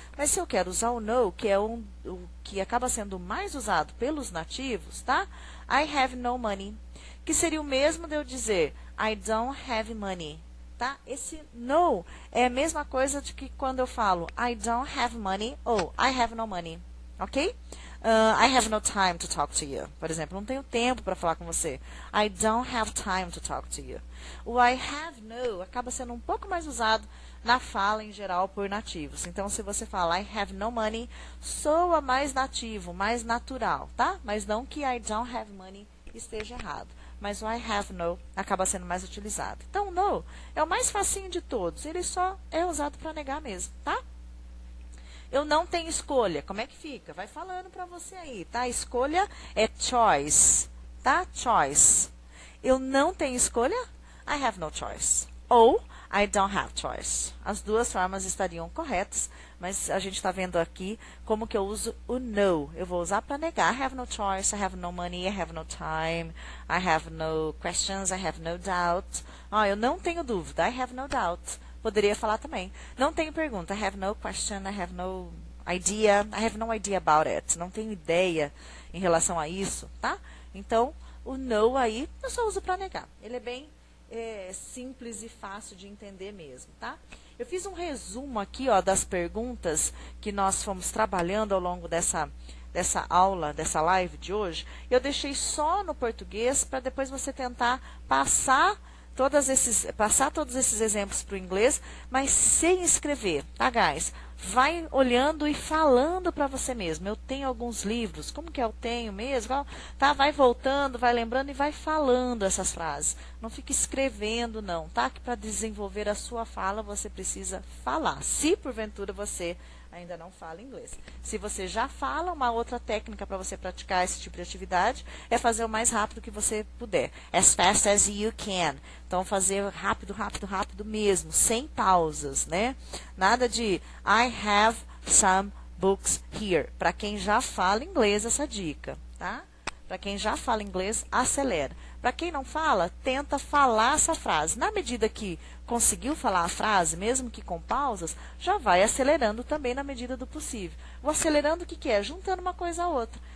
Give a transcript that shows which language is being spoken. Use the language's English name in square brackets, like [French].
[Portuguese] Mas se eu quero usar o no, que é o que acaba sendo mais usado pelos nativos, tá? [English] I have no money, [Portuguese] que seria o mesmo de eu dizer [English] I don't have money, [Portuguese] tá? Esse no é a mesma coisa de que quando eu falo [English] I don't have money [Portuguese] ou [English] I have no money, [Portuguese] ok? [English] I have no time to talk to you. [Portuguese] Por exemplo, não tenho tempo para falar com você. [English] I don't have time to talk to you. [Portuguese] O [English] I have no [Portuguese] acaba sendo um pouco mais usado na fala em geral por nativos. Então, se você fala [English] I have no money, [Portuguese] soa mais nativo, mais natural, tá? Mas não que [English] I don't have money [Portuguese] esteja errado. Mas o [English] I have no [Portuguese] acaba sendo mais utilizado. Então, no é o mais facinho de todos. Ele só é usado para negar mesmo, tá? Eu não tenho escolha. Como é que fica? Vai falando para você aí, tá? Escolha é choice, tá? Choice. Eu não tenho escolha. [English] I have no choice. [Portuguese] Ou [English] I don't have choice. [Portuguese] As duas formas estariam corretas, mas a gente está vendo aqui como que eu uso o no. Eu vou usar para negar. [English] I have no choice, I have no money, I have no time, I have no questions, I have no doubt. [Portuguese] Eu não tenho dúvida. [English] I have no doubt. [Portuguese] Poderia falar também. Não tenho pergunta. [English] I have no question, I have no idea, I have no idea about it. [Portuguese] Não tenho ideia em relação a isso, tá? Então, o no aí, eu só uso para negar. Ele é bem simples e fácil de entender mesmo, tá? Eu fiz um resumo aqui, ó, das perguntas que nós fomos trabalhando ao longo dessa aula, dessa live de hoje. Eu deixei só no português para depois você tentar passar todos esses exemplos para o inglês, mas sem escrever, tá, guys? Vai olhando e falando para você mesmo. Eu tenho alguns livros, como que eu tenho mesmo? Tá? Vai voltando, vai lembrando e vai falando essas frases. Não fique escrevendo, não, tá? Que para desenvolver a sua fala, você precisa falar. Se porventura você ainda não fala inglês. Se você já fala, uma outra técnica para você praticar esse tipo de atividade é fazer o mais rápido que você puder. [English] As fast as you can. [Portuguese] Então, fazer rápido, rápido, rápido mesmo, sem pausas, né? Nada de [English] I have some books here. [Portuguese] Para quem já fala inglês, essa dica, tá? Para quem já fala inglês, acelera. Para quem não fala, tenta falar essa frase. Na medida que conseguiu falar a frase, mesmo que com pausas, já vai acelerando também na medida do possível. O acelerando o que é? Juntando uma coisa a outra.